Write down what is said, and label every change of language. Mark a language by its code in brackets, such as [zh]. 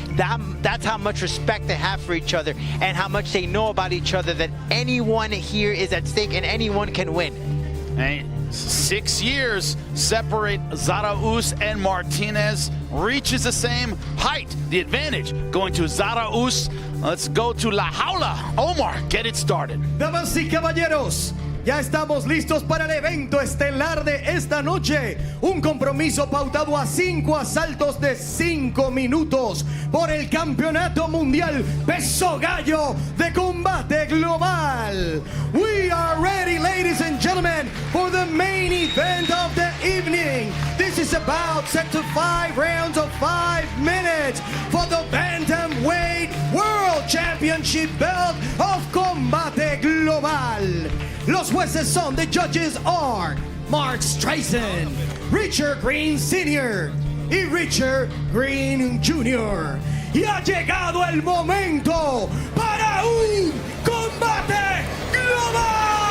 [en] That's how much respect they have for each other and how much they know about each other, that anyone here is at stake and anyone can win. And 6 years separate Zarauz and Martinez. Reaches the same height. The advantage going to Zarauz. Let's go to La Jaula. Omar, get it started. [es] Damas y caballeros, ya estamos listos para el evento estelar de esta noche. Un compromiso pautado a 5 asaltos de 5 minutos por el Campeonato Mundial Peso Gallo de Combate Global. [en] We are ready, ladies and gentlemen, for the main event of the evening. This is this bout set to 5 rounds of 5 minutes for the Bantamweight World Championship belt of Combate Global. [es] Los jueces son, [en] the judges are [es] Mark Streisand, Richard Green Sr. y Richard Green Jr. Y ha llegado el momento para un combate global.